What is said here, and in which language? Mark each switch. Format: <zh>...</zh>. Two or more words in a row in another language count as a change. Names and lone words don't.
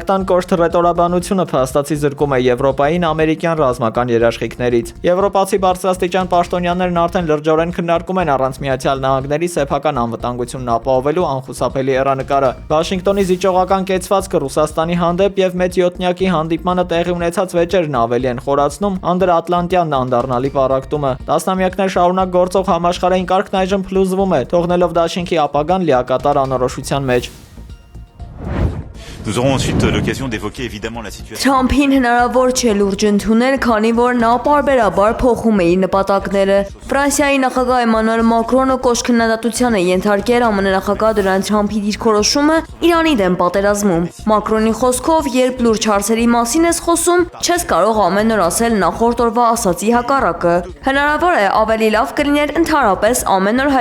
<hy>տան կոշտ ռետորաբանությունը փաստացի զրկում է Եվրոպային ամերիկյան ռազմական երաշխիքներից։ Եվրոպացի բարձրաստիճան պաշտոնյաներն արդեն լրջորեն քննարկում են առանց Միացյալ Նահանգների սեփական անվտանգությունն ապահովելու անխուսափելի հեռանկարը։ Վաշինգտոնի զիջողական կեցվածքը Ռուսաստանի հանդեպ եւ մեծ յոթնյակի հանդիպմանը տեղի ունեցած վեճերն ավելի են խորացնում անդրատլանտյան անդառնալի պառակտումը։ Տասնամյակներ շարունակ գործող համաշխարհային կարգն այժմ փլուզվում է, թողնելով դաշինքի ապագան լիակատար անորոշության մեջ։</hy> <fr>Nous aurons ensuite l'occasion d'évoquer évidemment la situation.</fr> <hy>Թրամփին հնարավոր չէ լուրջ ընդունել, քանի որ նա պարբերաբար փոխում է իր նպատակները։ Ֆրանսիայի նախագահ Էմանուել Մակրոնը կոշտ քննադատության է ենթարկել ԱՄՆ նախագահ Դոնալդ Թրամփի դիրքորոշումը Իրանի դեմ պատերազմում։ Մակրոնի խոսքով, երբ լուրջ հարցերի մասին ես խոսում, չես կարող ամեն օր ասել նախորդ օրվա ասացի հակառակը։ Հնարավոր է ավելի լավ կլիներ ընդհանրապես ամեն օր</hy>